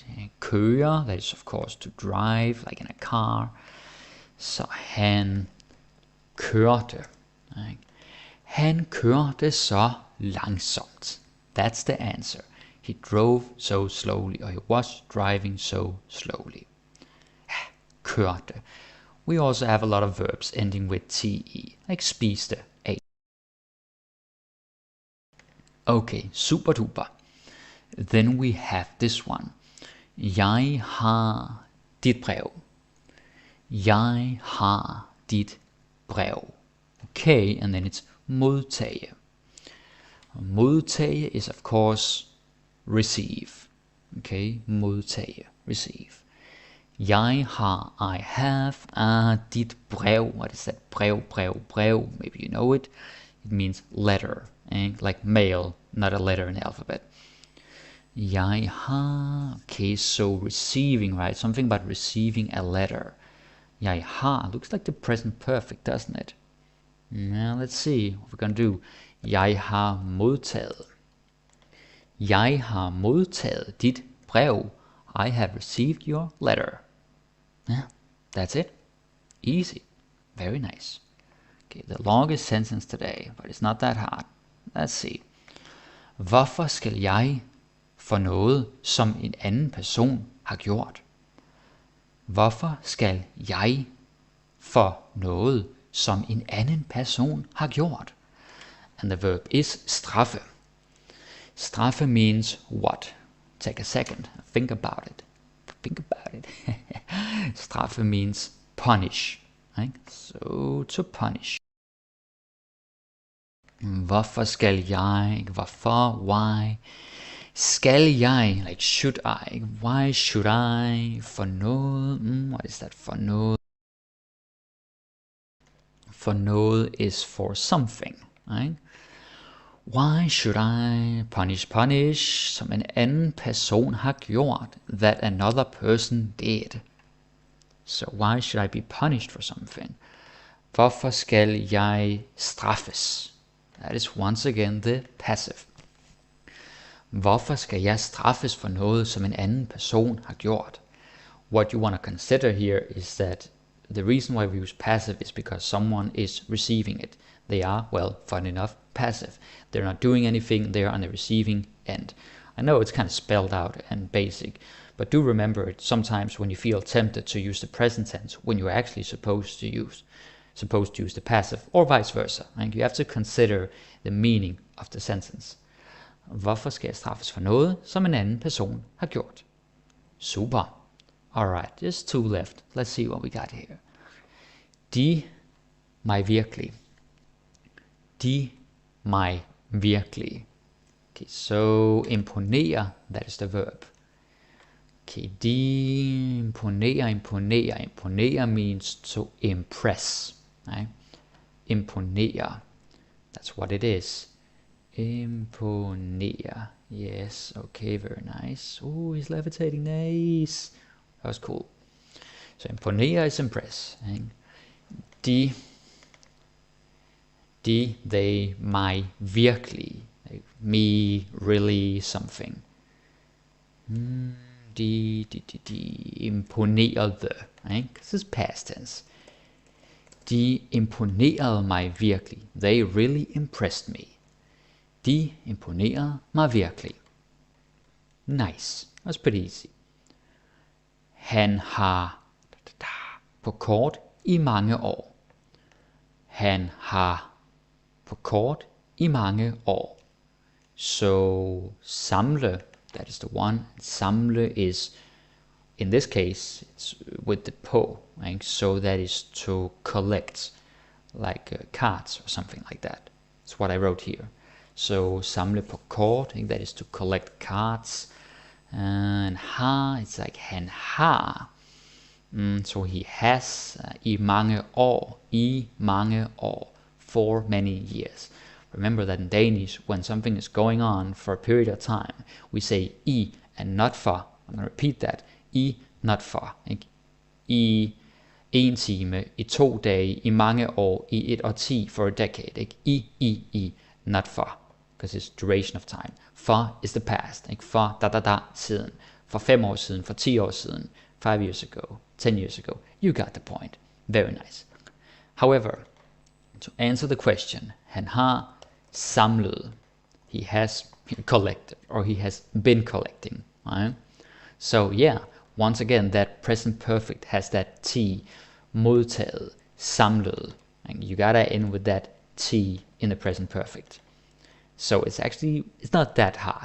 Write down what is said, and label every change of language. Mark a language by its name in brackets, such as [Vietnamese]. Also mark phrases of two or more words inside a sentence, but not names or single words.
[Danish] Køre, [English] that is of course to drive, like in a car. [Danish] Så han kørte. Han kørte så langsomt. [English] That's the answer. He drove so slowly, or he was driving so slowly. [Danish] Kørte. [English] We also have a lot of verbs ending with te, like spiste, ate. Okay, super duper. Then we have this one. [Danish] Jeg har dit brev. Jeg har dit brev. [English] Okay, and then it's modtage. Modtage is of course receive. Okay, modtage, receive. [Danish] Jeg har, [English] I have, [Danish] dit brev. [English] What is that? [Danish] Brev, brev, brev. [English] Maybe you know it. It means letter, like mail, not a letter in the alphabet. [Danish] Jeg har, [English] okay, so receiving, right? Something about receiving a letter. [Danish] Jeg har, [English] looks like the present perfect, doesn't it? Now let's see what we're gonna do. [Danish] Jeg har modtaget. Jeg har modtaget dit brev. [English] I have received your letter. Yeah, that's it. Easy. Very nice. Okay, the longest sentence today, but it's not that hard. Let's see. [Danish] Hvorfor skal jeg for noget, som en anden person har gjort? Hvorfor skal jeg for noget, som en anden person har gjort? [English] And the verb is straffe. Straffe means what? Take a second. Think about it. Think about it. Straffe means punish. Right? So to punish. [Danish] Hvorfor skal jeg? Hvorfor? Why? Skal jeg? [English] Like should I? Why should I? [Danish] For noget? [English] What is that? [Danish] For noget? For noget [English] is for something. Right? [Danish] Why should I punish, som en anden person har gjort, [English] that another person did? So why should I be punished for something? [Danish] Hvorfor skal jeg straffes? [English] That is once again the passive. [Danish] Hvorfor skal jeg straffes for noget, som en anden person har gjort? [English] What you want to consider here is that the reason why we use passive is because someone is receiving it. They are, well, fun enough, passive. They're not doing anything, they're on the receiving end. I know it's kind of spelled out and basic, but do remember it sometimes when you feel tempted to use the present tense when you're actually supposed to use the passive, or vice versa. And you have to consider the meaning of the sentence. [Danish] Hvorfor skal jeg straffes for noget, som en anden person har gjort? [English] Super. Alright, just 2 left. Let's see what we got here. [Danish] De mig virkelig. De mig virkelig. [English] Okay, so imponere, that is the verb. [Danish] Okay, de imponere. [English] Imponere means to impress. Right? Imponere. That's what it is. Imponere. Yes, okay, very nice. Oh, he's levitating, nice. That was cool. So imponere is impress. Right? They, [Danish] mig virkelig. [English] Like, me, really, something. [Danish] De imponerede. Right? [English] This is past tense. [Danish] De imponerede mig virkelig. [English] They really impressed me. [Danish] De imponerede mig virkelig. [English] Nice. That's pretty easy. [Danish] Han har på kort i mange år. Han har på kort i mange år. [English] So samle, that is the one. Samle is, in this case, it's with the på. Right? So that is to collect, like cards or something like that. That's what I wrote here. So [Danish] samle på kort, [English] that is to collect cards. And har, it's like [Danish] han har. [English] So he has [Danish] i mange år, [English] for many years. Remember that in Danish, when something is going on for a period of time, we say i and not for. I'm going to repeat that. I, not for. [Danish] I 1 time, i 2 dage, i mange år, i et årti, [English] for a decade. I, not for. Because it's duration of time. For is the past. [Danish] For siden. For 5 år siden, for 10 år siden, [English] 5 years ago, 10 years ago. You got the point. Very nice. However, to answer the question, [Danish] han har samlet. [English] He has collected, or he has been collecting. Right? So yeah, once again, that present perfect has that T, [Danish] modtaget, samlet. [English] And you gotta end with that T in the present perfect. So it's not that hard.